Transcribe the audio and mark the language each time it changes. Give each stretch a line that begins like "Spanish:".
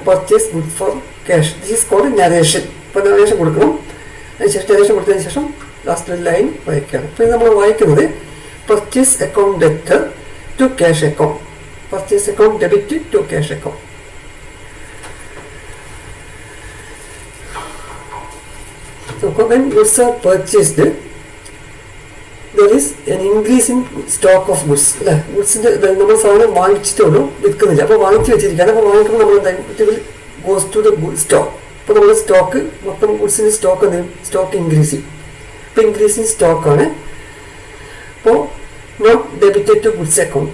English: Purchase good for cash. This is called narration.
Malayalam: അപ്പോൾ narration കൊടുക്കണം. അതിനുശേഷം നരേഷൻ കൊടുത്തതിന് ശേഷം ലാസ്റ്റ് ഒരു ലൈൻ വായിക്കുകയാണ്. അപ്പോൾ ഇത് നമ്മൾ വായിക്കുന്നത്
English: purchase account debtor to cash account,
Malayalam: purchase account debit to cash account.
English: So when goods are purchased, there is an increase in stock of goods.
Malayalam: അല്ലേ, ഗുഡ്സിന്റെ നമ്മൾ സാധനം വാങ്ങിച്ചിട്ടുള്ളൂ, വിൽക്കുന്നില്ല. അപ്പോൾ വാങ്ങിച്ചു വെച്ചിരിക്കുകയാണ്. അപ്പോൾ വാങ്ങിക്കുമ്പോൾ നമ്മൾ എന്തായാലും
English: Goes to the stock.
Malayalam: അപ്പോൾ നമ്മൾ സ്റ്റോക്ക് മൊത്തം ഗുഡ്സിന്റെ സ്റ്റോക്ക് എന്തെങ്കിലും സ്റ്റോക്ക് ഇൻക്രീസ് ചെയ്യും. അപ്പോൾ ഇൻക്രീസ് ഇൻ സ്റ്റോക്കാണ്. അപ്പോൾ
English: Note debited to goods account.